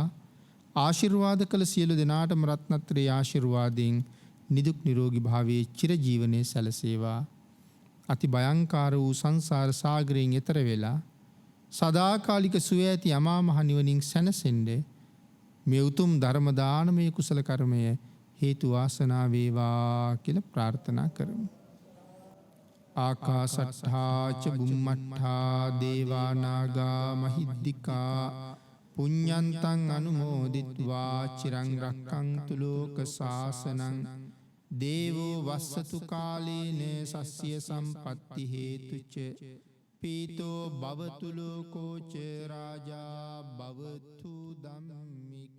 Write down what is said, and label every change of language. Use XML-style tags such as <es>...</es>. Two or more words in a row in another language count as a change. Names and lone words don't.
<si>ආශිර්වාද කළ සියලු දෙනාටම රත්නත්‍රයේ ආශිර්වාදයෙන් නිදුක් නිරෝගී භාවයේ චිරජීවනයේ සැලසේවා. අති භයංකාර වූ සංසාර සාගරයෙන් එතර වෙලා සදාකාලික සුවය ඇති අමා මහ නිවනින් සැනසෙන්න මේ උතුම් ධර්ම දානමය කුසල කර්මය හේතු වාසනා වේවා කියලා ප්‍රාර්ථනා කරමු.</si> <pi>ආකාසට්ඨා ච බුම්මට්ඨා දේවා නාග මහිද්దికා පුඤ්ඤන්තං අනුමෝදිත්වා චිරං රක්ඛන්තු ලෝක සාසනං දේවෝ වස්සතු කාලේන සස්්‍ය සම්පත්ති හේතුච පීතෝ භවතු ලෝකෝ ච රාජා භවතු ධම්මේ</pi>